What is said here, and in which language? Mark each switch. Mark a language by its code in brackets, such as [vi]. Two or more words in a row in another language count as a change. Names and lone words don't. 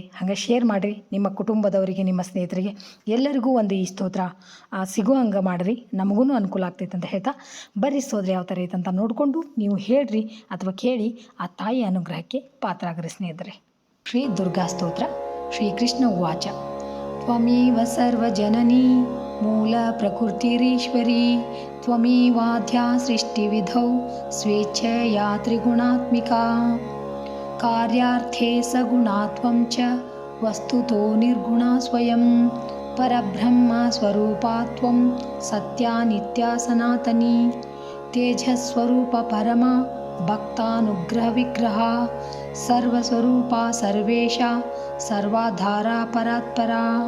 [kn] ಹಾಗೆ ಶೇರ್ ಮಾಡಿರಿ ನಿಮ್ಮ ಕುಟುಂಬದವರಿಗೆ, ನಿಮ್ಮ ಸ್ನೇಹಿತರಿಗೆ, ಎಲ್ಲರಿಗೂ ಒಂದು ಈ ಸ್ತೋತ್ರ ಸಿಗೋ ಹಂಗೆ ಮಾಡಿರಿ, ನಮಗೂ ಅನುಕೂಲ ಆಗ್ತೈತೆ ಅಂತ ಹೇಳ್ತಾ ಬರ್ರಿ ಸ್ತೋತ್ರ ಯಾವ ಥರ ಐತೆ ಅಂತ ನೋಡಿಕೊಂಡು ನೀವು ಹೇಳ್ರಿ ಅಥವಾ ಕೇಳಿ ಆ ತಾಯಿಯ ಅನುಗ್ರಹಕ್ಕೆ ಪಾತ್ರ ಆಗಿರಿ ಸ್ನೇಹಿತರೆ. [sa] ಶ್ರೀ ದುರ್ಗಾ ಸ್ತೋತ್ರ. ಶ್ರೀಕೃಷ್ಣ ಉವಾಚ. ತ್ವಮೇವ ಸರ್ವಜನನಿ ಮೂಲ ಪ್ರಕೃತಿರೀಶ್ವರಿ ತ್ವಮೇವಾದ್ಯಾ ಸೃಷ್ಟಿವಿಧೌ ಸ್ವೇಚ್ಛೆಯಾ ತ್ರಿಗುಣಾತ್ಮಿಕಾ ಕಾರ್ಯಾರ್ಥೇ ಸಗುಣಾತ್ವಂ ಚ ವಸ್ತುತೋ ನಿರ್ಗುಣಾ ಸ್ವಯಂ ಪರಬ್ರಹ್ಮ ಸ್ವರೂಪಾತ್ವಂ ಸತ್ಯ ನಿತ್ಯ ಸನಾತನಿ ತೇಜಸ್ವರೂಪ ಪರಮ ಭಕ್ತಾನುಗ್ರಹ ವಿಗ್ರಹ ಸರ್ವಸ್ವರೂಪ ಸರ್ವೇಶ ಸರ್ವಾಧಾರ ಪರಾತ್ಪರಾ